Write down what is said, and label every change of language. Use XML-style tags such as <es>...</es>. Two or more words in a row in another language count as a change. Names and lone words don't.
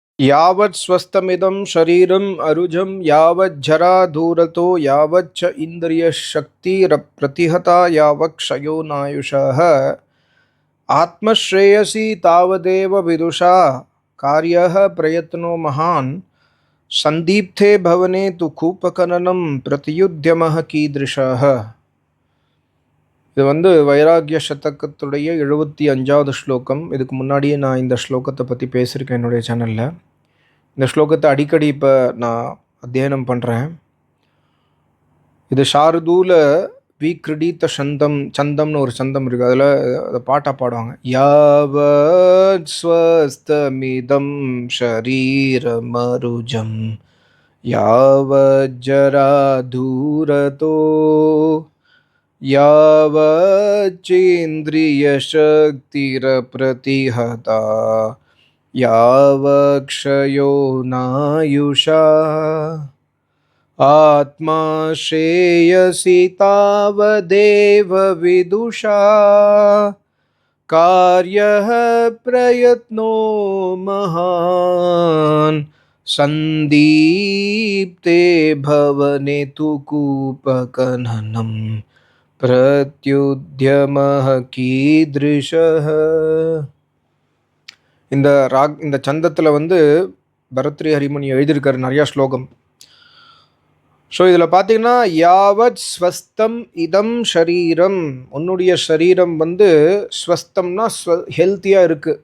<sa>यावत् स्वस्थमिदं शरीरम् अरुजं यावत् जरा दूरतो यावच्च इन्द्रियशक्तिरप्रतिहता यावत् क्षयो नायुषः आत्मश्रेयसी तावदेव विदुषा कार्यः प्रयत्नो महान् सन्दीप्ते भवने तु कूपखननं प्रतियुध्यमः कीदृशः.</sa> <ta>இது வைராகிய சதகத்துடைய 75வது ஸ்லோகம். இதுக்கு முன்னாடியே நான் இந்த ஸ்லோகத்தை பற்றி பேசியிருக்கேன் என்னுடைய சேனலில். இந்த ஸ்லோகத்தை அடிக்கடி இப்போ நான் அத்தியனம் பண்ணுறேன். இது</ta> <sa>शार्दूल विक्रीडित</sa> <ta>சந்தம்னு ஒரு சந்தம் இருக்குது. அதில் அதை பாட்டாக பாடுவாங்க.</ta> <sa>यावत् स्वस्थमिदं शरीरमरुजं यावत् जरा दूरतो यावच्चेन्द्रियशक्तिरप्रतिहता यावक्षयो नायुषा आत्मा श्रेयसी तावदेव विदुषा कार्यः प्रयत्नो महान् सन्दीप्ते भवने तु कूपखननं प्रत्युद्यमः कीदृशः.</sa> <ta>இந்த சந்தத்தில் பரத்ரி ஹரிமணி எழுதியிருக்காரு நிறையா ஸ்லோகம். ஸோ இதில் பார்த்தீங்கன்னா</ta> <sa>यावत् स्वस्थम् इदं शरीरम्,</sa> <ta>உன்னுடைய சரீரம் ஸ்வஸ்தம்னா ஹெல்த்தியாக இருக்குது.</ta>